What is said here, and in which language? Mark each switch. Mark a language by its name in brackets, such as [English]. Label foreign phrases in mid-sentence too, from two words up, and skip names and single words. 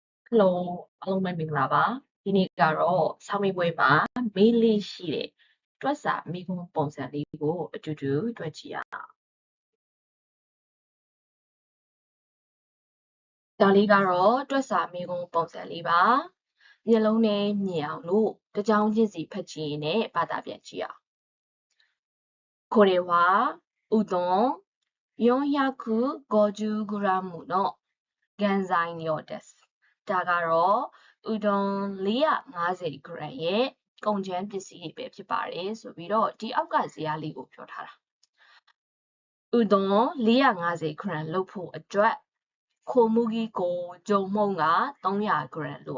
[Burmese] Hello အားလုံးပဲမင်္ဂလာပါဒီနေ့ကတော့ဆောင်းမီးပွဲမှာမေးလေးရှိတဲ့တွက်စာမိခွန်းပုံစံလေးကိုအတူတူတွက်ကြည့်ရအောင် ဒါလေးကတော့တွက်စာမိခွန်းပုံစံလေးပါမျက်လုံးနဲ့မြင်အောင်လို့တစ်ကြောင်းချင်းစီဖတ်ကြည့်ရင်လည်းဘာသာပြန်ကြည့်အောင် [Japanese] これはうどん450gの原材料です [Burmese] ဒါကတော့ ဥဒုံ450 gram ရဲ့ကုန်ကျန်းပစ္စည်းတွေပဲဖြစ်ပါတယ်ဆိုပြီးတော့ဒီအောက်ကဇာတ်လေးကိုပြောထားတာဥဒုံ450 gram လုပ်ဖို့အတွက်ခိုမူကြီးကိုဂျုံမုံက300 gram လို